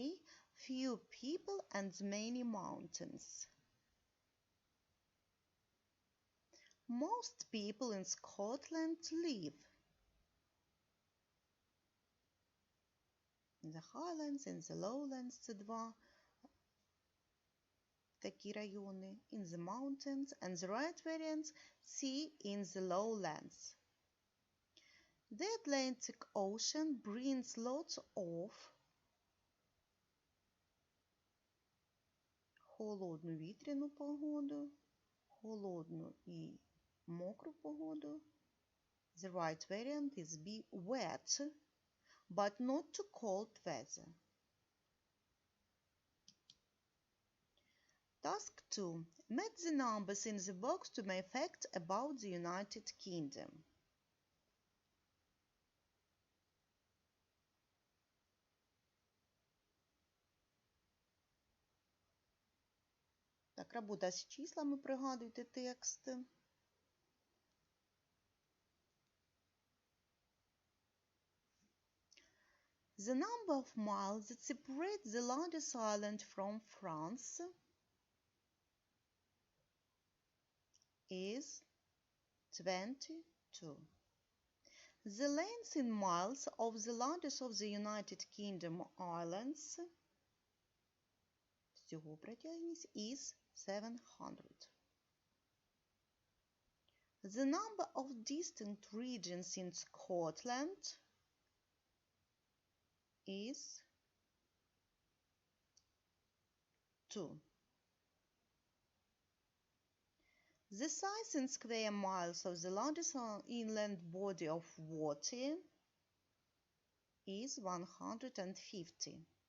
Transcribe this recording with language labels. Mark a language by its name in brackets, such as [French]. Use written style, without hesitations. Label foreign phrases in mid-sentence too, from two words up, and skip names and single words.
[English] Few people and many mountains. Most people in Scotland live in the Highlands, in the Lowlands, [Ukrainian] це два такі райони, [English] in the mountains, and the right variant C, in the lowlands. The Atlantic Ocean brings lots of [Ukrainian] холодну вітряну погоду, холодну і мокру погоду. [English] The right variant is B, wet, but not too cold weather. Task 2. Match the numbers in the box to make facts about the United Kingdom. [Ukrainian] Так, робота з числами, пригадуйте тексти. [English] The number of miles that separate the largest island from France is 22. The length in miles of the largest of the United Kingdom islands, [Ukrainian] всього протяжність, [English] is 700. The number of distinct regions in Scotland is 2. The size in square miles of the largest inland body of water is 150.